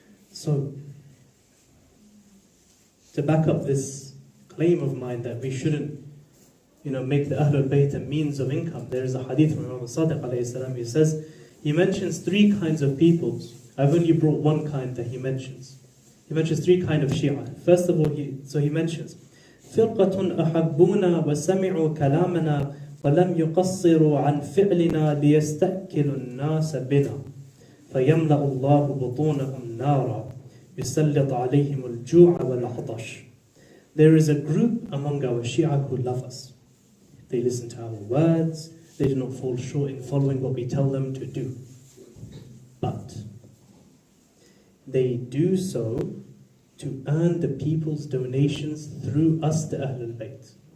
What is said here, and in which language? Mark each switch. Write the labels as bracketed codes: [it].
[en] So, to back up this claim of mine that we shouldn't, make the Ahlul Bayt a means of income, there is a hadith from Imam Sadiq alayhi salam. He says, he mentions three kinds of people. I've only brought one kind that he mentions. He mentions three kinds of Shia. First of all, he mentions, [ar] فِرْقَةٌ أَحَبُّونَا وَسَمِعُوا كَلَامَنَا وَلَمْ يُقَصِّرُوا عَنْ فِعْلِنَا لِيَسْتَأْكِلُوا النَّاسَ بِنَا فَيَمْلَأُ اللَّهُ بُطُونَهُمْ نَارًا يُسَلِّطْ عَلَيْهِمُ الْجُوعَ وَالْعَطَشِ. [en] There is a group among our Shia who love us. They listen to our words. They do not fall short in following what we tell them to do. But they do so to earn the people's donations through us, the Ahlul Bayt.